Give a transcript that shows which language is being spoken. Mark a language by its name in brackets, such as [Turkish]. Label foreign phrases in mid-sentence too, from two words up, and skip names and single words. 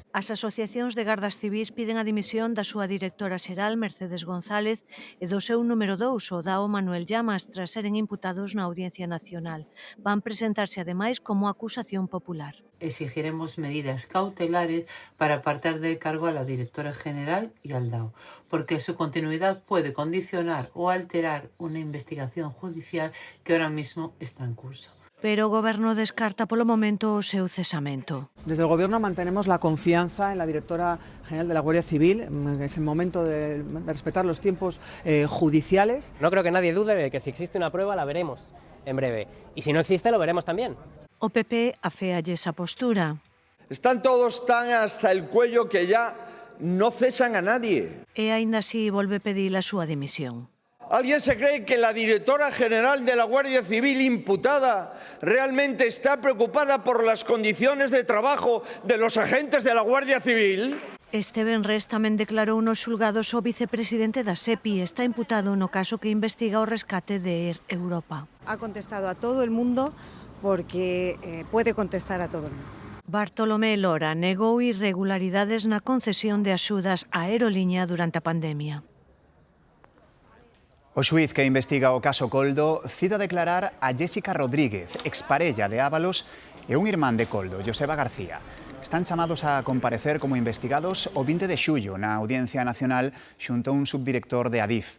[Galician] As asociacións de gardas civís piden a dimisión da súa directora xeral, Mercedes González, e do seu número 2, o DAO Manuel Llamas, tras seren imputados na Audiencia Nacional. Van presentarse ademais como acusación popular. [Spanish] Exigiremos medidas cautelares para apartar del cargo a la directora general y al DAO, porque su continuidad puede condicionar o alterar una investigación judicial que ahora mismo está en curso. [Galician] Pero o Goberno descarta polo momento o seu cesamento. [Spanish] Desde el Gobierno mantenemos la confianza en la directora general de la Guardia Civil. Es el momento de respetar los tiempos judiciales. No creo que nadie dude de que si existe una prueba la veremos en breve. Y si no existe lo veremos también. [Galician] O PP aféalle esa postura. [Spanish] Están todos tan hasta el cuello que ya no cesan a nadie. [Galician] E aínda así volve pedir a súa dimisión. [Spanish] ¿Alguien se cree que la directora general de la Guardia Civil imputada realmente está preocupada por las condiciones de trabajo de los agentes de la Guardia Civil? [Galician] Este venres tamén declarou nos xulgados o vicepresidente da SEPI. Está imputado no caso que investiga o rescate de Air Europa. [Spanish] Ha contestado a todo el mundo porque puede contestar a todo el mundo. [Galician] Bartolomé Lora negou irregularidades na concesión de axudas á aeroliña durante a pandemia. O xuiz que investiga o caso Coldo cita declarar a Jéssica Rodríguez, exparella de Ábalos, e un irmán de Coldo, Joseba García. Están chamados a comparecer como investigados o 20 de xullo na Audiencia Nacional xunto a un subdirector de Adif.